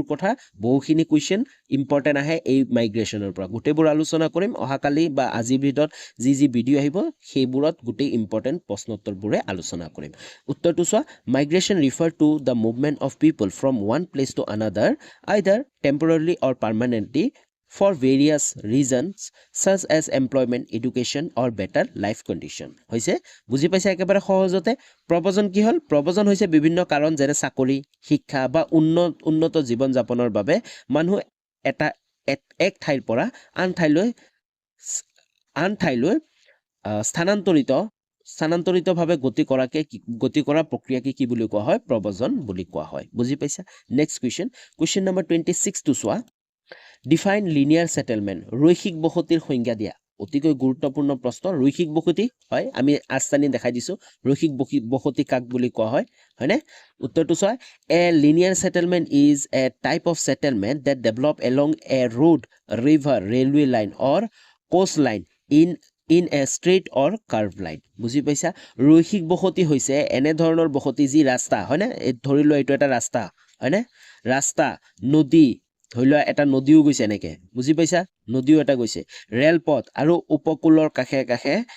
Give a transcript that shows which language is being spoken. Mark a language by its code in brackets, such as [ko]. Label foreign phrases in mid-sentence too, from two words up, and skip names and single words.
[as] কথা বহুখিনি কুৱেশ্যন ইম্পৰ্টেণ্ট আহে এই মাইগ্ৰেশ্যনৰ পৰা গোটেইবোৰ আলোচনা কৰিম অহাকালি বা আজিৰ ভিতৰত যি ভিডিঅ' আহিব সেইবোৰত গোটেই ইম্পৰ্টেণ্ট প্ৰশ্নোত্তৰবোৰে আলোচনা কৰিম উত্তৰটো চোৱা [en] migration refer to the movement of people from one place to another either temporarily or permanently for various reasons such as employment education or better life condition [as] হৈছে বুজি পাইছা একেবাৰে সহজতে প্ৰব্ৰজন কি হল প্ৰব্ৰজন হৈছে বিভিন্ন কাৰণ যেনে চাকৰি শিক্ষা বা উন্নত জীৱন যাপনৰ বাবে মানুহ এটা এক ঠাইৰ পৰা আন ঠাইলৈ স্থানান্তৰিতভাৱে গতি কৰা প্ৰক্ৰিয়াকে কি বুলি কোৱা হয় প্ৰব্ৰজন বুলি কোৱা হয় বুজি পাইছা [en] next question number 26 [as] টো চোৱা [en] define linear settlement [as] ৰৈখিক বসতিৰ সংজ্ঞা দিয়া অতিকৈ গুৰুত্বপূৰ্ণ প্ৰশ্ন ৰৈখিক বসতি হয় আমি আস্থানি দেখাই দিছো ৰৈখিক বসতি কাক বুলি কোৱা হয় হয়নে উত্তৰটো চোৱা [en] a linear settlement is a type of settlement that develop along a road river railway line or coast line in a straight or curve line [as] বুজি পাইছা ৰৈখিক বসতি হৈছে এনে ধৰণৰ বসতি যি ৰাস্তা হয়নে ধৰি লোৱা এইটো এটা ৰাস্তা হয়নে ৰাস্তা নদী ধৰি লোৱা এটা নদীও গৈছে এনেকে বুজি পাইছা নদীও এটা গৈছে ৰেলপথ আৰু উপকূলৰ কাষে কাষে